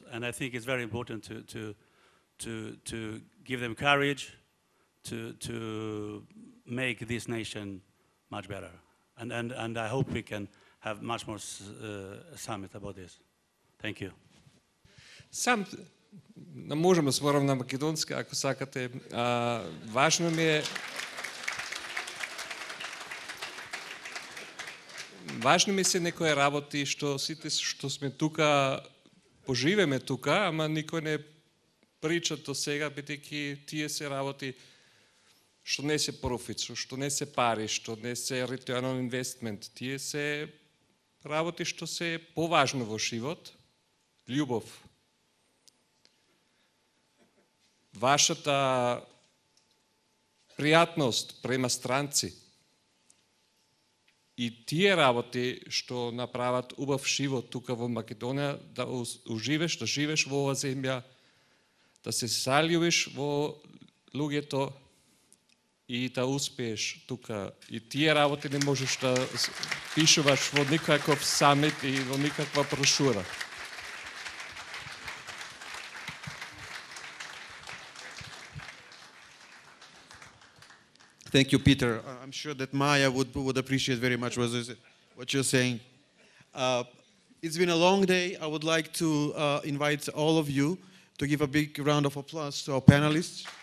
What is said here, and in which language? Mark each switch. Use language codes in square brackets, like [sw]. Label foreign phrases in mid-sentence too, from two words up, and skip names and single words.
[en] And I think it's very important to give them courage to make this nation much better. And I hope we can have much more summit about this. Thank you. [mk] можем да зборам на македонски, ако сакате. Важно ми е Важни ми се некои работи што сите што сме тука поживеме тука, ама никој не прича до сега, бидејќи тие се работи што не се профит, што не се пари, што не се [en] return on investment. [mk] Тие се работи што се поважно во живот, љубов. Вашата пријатност према странци и тие работи што направат убав живот тука во Македонија, да уживеш, да живеш во оваа земја, да се заљубиш во луѓето и да успееш тука. И тие работи не можеш да пишуваш во никаков самит и во никаква брошура. [en] Thank you, Peter. I'm sure that Maya would appreciate very much what you're saying. It's been a long day. I would like to invite all of you to give a big round of applause to our panelists.